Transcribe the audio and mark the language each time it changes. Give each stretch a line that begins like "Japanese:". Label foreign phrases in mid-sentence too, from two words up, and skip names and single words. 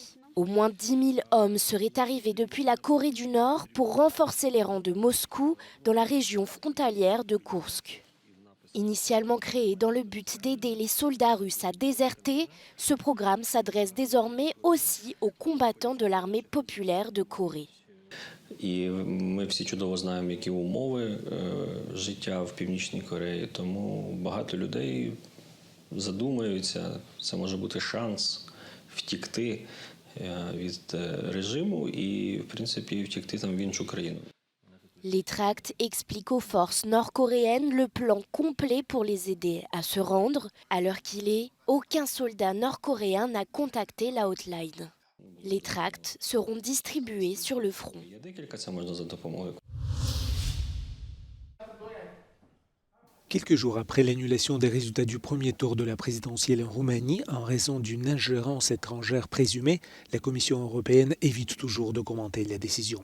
French: Au moins 10 000 hommes seraient arrivés depuis la Corée du Nord pour renforcer les rangs de Moscou dans la région frontalière de Koursk. Initialement créé dans le but d'aider les soldats russes à déserter, ce programme s'adresse désormais aussi aux combattants de l'armée populaire de Corée.
Ukrainian: І ми всі чудово знаємо, які умови життя в Північній Кореї, тому багато людей задумаються, це може бути шанс втікти від режиму і, в принципі, втікти там в іншу країну.
French: Les tracts expliquent aux forces nord-coréennes le plan complet pour les aider à se rendre. À l'heure qu'il est, aucun soldat nord-coréen n'a contacté la hotline. Les tracts seront distribués sur le front. Quelques jours après l'annulation des résultats du premier tour de la présidentielle en Roumanie en raison d'une ingérence étrangère présumée, la Commission européenne évite toujours de commenter la décision.